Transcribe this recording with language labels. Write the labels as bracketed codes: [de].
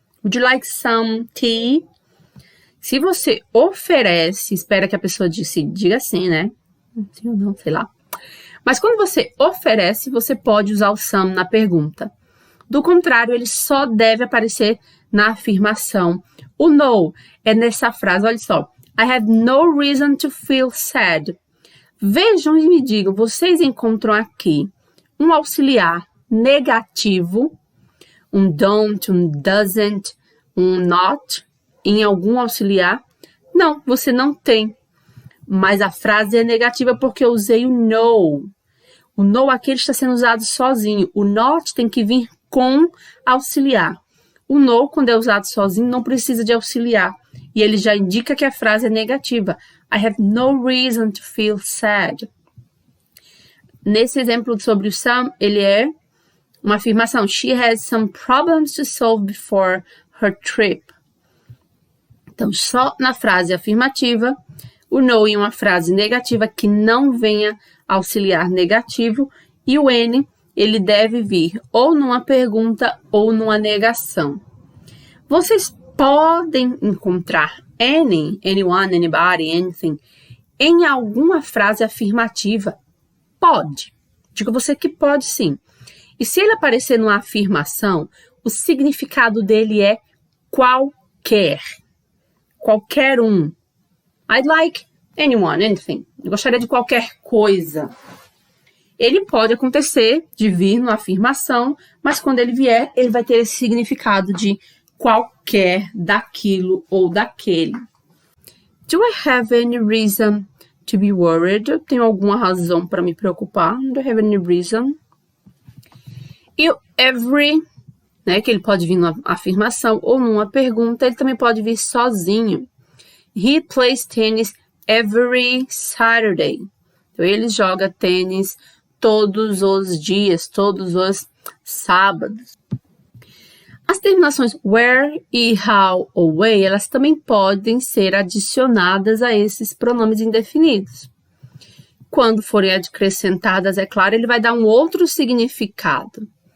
[en] Would you like some tea? [pt] Se você oferece, espera que a pessoa diga sim, né? Sim ou não, sei lá. Mas quando você oferece, você pode usar o some na pergunta. Do contrário, ele só deve aparecer na afirmação. O no é nessa frase, olha só. [en] I have no reason to feel sad. [pt] Vejam e me digam, vocês encontram aqui um auxiliar negativo, um don't, um doesn't, um not, em algum auxiliar? Não, você não tem. Mas a frase é negativa porque eu usei o no. O no aqui está sendo usado sozinho. O not tem que vir com auxiliar. O no, quando é usado sozinho, não precisa de auxiliar. E ele já indica que a frase é negativa. [en] I have no reason to feel sad. [pt] Nesse exemplo sobre o some, ele é uma afirmação. [en] She has some problems to solve before her trip. [pt] Então, só na frase afirmativa, o no em uma frase negativa que não venha auxiliar negativo. E o N, ele deve vir ou numa pergunta ou numa negação. Vocês podem encontrar any, anyone, anybody, anything, em alguma frase afirmativa. Pode. Digo você que pode sim. E se ele aparecer numa afirmação, o significado dele é qualquer. Qualquer um. [en] I'd like anyone, anything. [pt] Eu gostaria de qualquer coisa. Ele pode acontecer de vir numa afirmação, mas quando ele vier, ele vai ter esse significado de qualquer, daquilo ou daquele. [en] Do I have any reason to be worried? [pt] Eu tenho alguma razão para me preocupar? [en] Do I have any reason? [pt] E o every, né, que ele pode vir numa afirmação ou numa pergunta, ele também pode vir sozinho. [en] He plays tennis every Saturday. [pt] Então, ele joga tênis todos os dias, todos os sábados. As terminações where e how ou way, elas também podem ser adicionadas a esses pronomes indefinidos. Quando forem acrescentadas, é claro, ele vai dar um outro significado.